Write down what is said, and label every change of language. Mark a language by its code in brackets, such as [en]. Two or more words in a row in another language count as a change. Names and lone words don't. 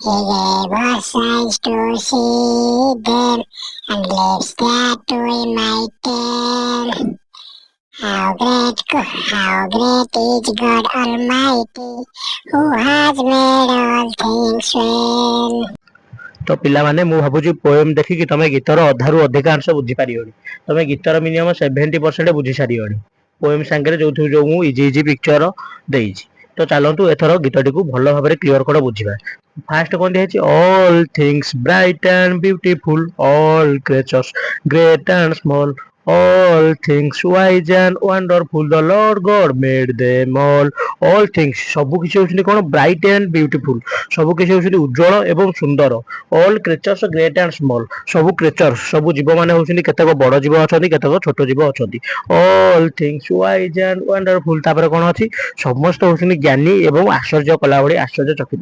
[en] He gave us eyes to see them and lips that we might tell. How great is God Almighty, who has made all things well. [or] ତ ପିଲାମାନେ ମୁଁ ଭାବୁଛି ପୋଏମ୍ ଦେଖିକି ତମେ ଗୀତର ଅଧାରୁ ଅଧିକାଂଶ ବୁଝିପାରିବଣି। ତମେ ଗୀତର ମିନିମମ୍ 70% ବୁଝି ସାରିବଣି ପୋଏମ୍ ସାଙ୍ଗରେ ଯୋଉ ମୁଁ [en] easy picture [or] ଦେଇଛି। ତ ଚାଲନ୍ତୁ ଏଥର ଗୀତଟିକୁ ଭଲ ଭାବରେ କ୍ଲିୟର କର ବୁଝିବା। ଫାଷ୍ଟ କଣ ଦିଆହେଇଛି, [en] all things bright and beautiful, all creatures great and small, all things wise and wonderful, the Lord God made them all things [or] ସବୁ କିଛି ହଉଛନ୍ତି କଣ, [en] bright and beautiful, [or] ସବୁ କିଛି ହଉଛନ୍ତି ଉଜ୍ଜଳ ଏବଂ ସୁନ୍ଦର। [en] all creatures great and small, [or] ସବୁ କ୍ରିଏଚର୍ସ ସବୁ ଜୀବ ମାନେ ହଉଛନ୍ତି, କେତେକ ବଡ ଜୀବ ଅଛନ୍ତି, କେତେକ ଛୋଟ ଜୀବ ଅଛନ୍ତି। [en] all things wise and wonderful, [or] ତାପରେ କଣ ଅଛି, ସମସ୍ତ ହଉଛନ୍ତି ଜ୍ଞାନୀ ଏବଂ ଆଶ୍ଚର୍ଯ୍ୟ କଲା ଭଳି ଆଶ୍ଚର୍ଯ୍ୟଚକିତ।